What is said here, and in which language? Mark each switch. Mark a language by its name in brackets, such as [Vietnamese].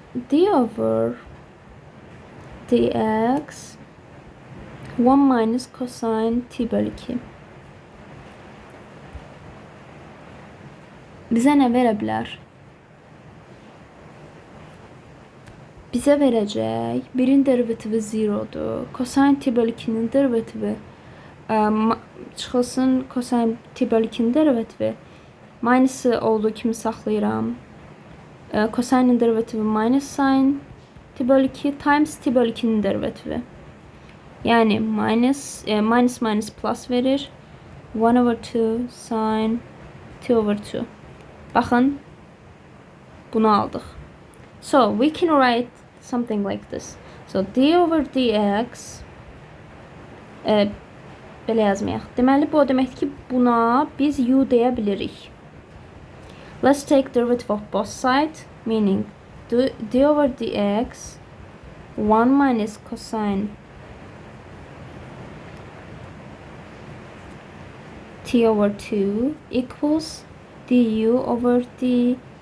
[English] D over dx 1 minus cosine t bölü 2. [Azerbaijani] Bizə nə verə bilər? Bizə verəcək, birin derivativi 0'dur. Cosine t bölü 2'nin derivativi çıxılsın cosine t bölü 2'nin derivativi. Minus'ı olduğu kimi saxlayıram. Cosine'in derivativi minus sine t bölü 2 times t bölü 2'nin derivativi. Yani minus plus verir. [English] 1 over 2 sine t over 2. [Azerbaijani] Baxın, bunu aldıq. [English] So, we can write something like this. So, d over dx [Azerbaijani] belə yazmayaq. Deməli, bu o deməkdir ki, buna biz u deyə bilirik. [English] Let's take derivative of both sides, meaning d over dx 1 minus cosine t over 2 equals du over d.